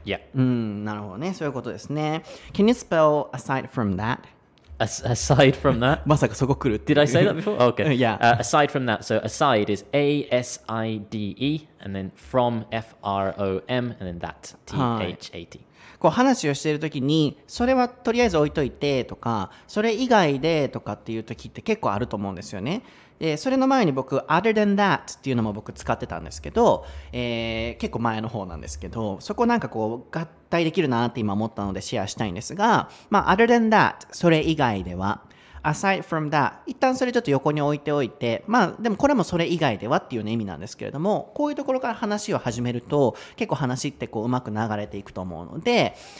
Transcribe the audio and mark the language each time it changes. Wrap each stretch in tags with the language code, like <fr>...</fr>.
<ja>なるほどね、そういうことですね。</ja> <en>Can you spell aside from that? Aside from that?</en> <ja>まさかそこ来るって。</ja> <en>Did I say that before? Okay. Yeah. Aside from that, so aside is ASIDE, and then from FROM, and then that THAT.</en> <ja>こう話をしているときにそれはとりあえず置いといてとか、それ以外でとかっていうときって結構あると思うんですよね。それの前に僕</ja> <en>other than that</en> <ja>っていうのも僕使ってたんですけど、結構前の方なんですけど、そこなんかこう合体できるなって今思ったのでシェアしたいんですが、other than that それ以外では、</ja> <en>aside from that</en> <ja>一旦それちょっと横に置いておいて、でもこれもそれ以外ではっていう、意味なんですけれども、こういうところから話を始めると結構話ってこううまく流れていくと思うので、</ja>